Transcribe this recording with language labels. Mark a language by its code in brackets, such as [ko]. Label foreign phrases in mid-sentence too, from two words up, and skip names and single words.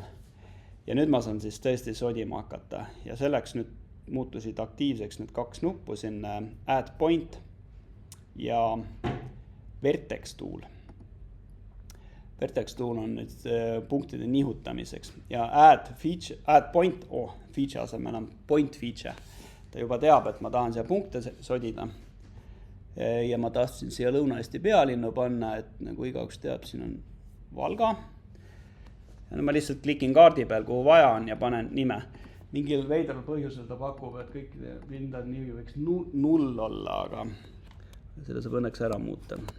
[et] Ja nüüd ma saan siis tõesti sodima hakata ja selleks nüüd muutusid aktiivseks need 2 nuppu siin [en] add point [et] ja [en] vertex tool. Vertex tool [et] on nüüd punktide nihutamiseks ja [en] add point, feature [et] asemel on [en] point feature. [et] Ta juba teab, et ma tahan siia punkte sodida ja ma tahtsin siia Lõuna-Eesti pealinnu panna, et nagu igaüks teab, siin on Valga. Ja ma lihtsalt klikin kaardi peal, kuhu vaja on ja panen nime. Mingil veidral põhjusel ta pakub, et kõikide lindade nimi võiks 0 olla, aga selle saab õnneks ära muuta.